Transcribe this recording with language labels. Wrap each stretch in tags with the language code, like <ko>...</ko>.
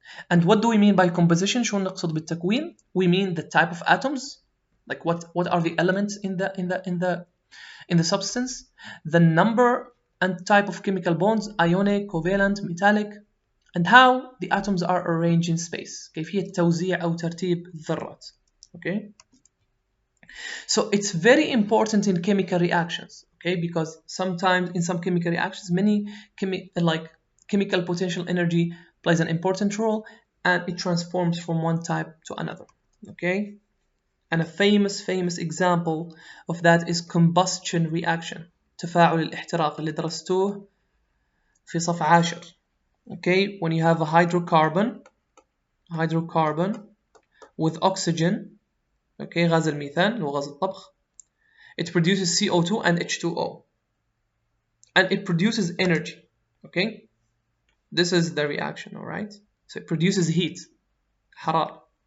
<en>And what do we mean by composition?</en> <ar>شو نقصد بالتكوين?</ar> <en>We mean the type of atoms, like what are the elements in the substance, the number and type of chemical bonds, ionic, covalent, metallic, and how the atoms are arranged in space.</en> <ar>كيفية توزيع أو ترتيب الذرات.</ar> <en>Okay? So it's very important in chemical reactions, okay? Because sometimes in some chemical reactions, many chemical potential energy plays an important role and it transforms from one type to another, okay? And a famous example of that is combustion reaction.</en> <ar>تفاعل الاحتراق اللي درستوه في صف 10.</ar> <en>Okay, when you have a hydrocarbon with oxygen, okay,</en> <ar>غاز الميثان اللي هو غاز الطبخ,</ar> <en>it produces CO2 and H2O, and it produces energy. Okay, this is the reaction. All right, so it produces heat,</en> <ar>حرارة.</ar>